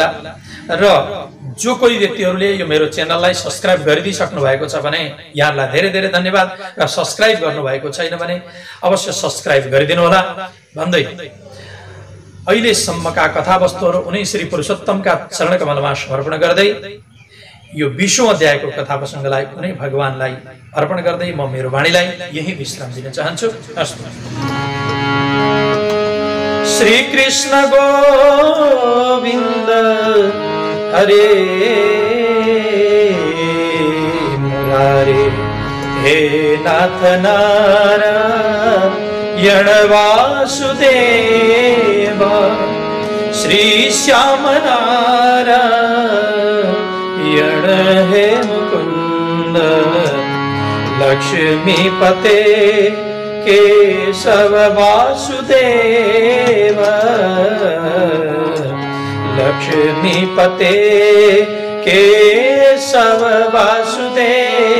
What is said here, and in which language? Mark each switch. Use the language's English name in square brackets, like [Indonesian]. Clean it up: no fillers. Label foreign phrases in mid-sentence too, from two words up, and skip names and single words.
[Nepali] र जो कोही व्यक्तिहरूले यो मेरो च्यानललाई सब्स्क्राइब गरिदिइसक्नु भएको छ भने यहाँलाई धेरै धेरै धन्यवाद, र सब्स्क्राइब गर्नुभएको छैन भने अवश्य सब्स्क्राइब गरिदिनु होला भन्दै अहिलेसम्मका कथावस्तुहरू उनै श्री पुरुषोत्तमका चरणकमलमा समर्पण गर्दै यो 20औं अध्यायको कथा प्रसङ्गलाई कुनै भगवानलाई अर्पण गर्दै म मेरो वाणीलाई यही विश्राम दिन चाहन्छु। [Sanskrit] श्री कृष्ण गोविन्द हरे मुरारे, हे नाथ नारायण वासुदेव, श्री श्याम नारायण हे मुकुंद, लक्ष्मीपते केशव वासुदेव, लक्ष्मीपते केशव वासुदेव।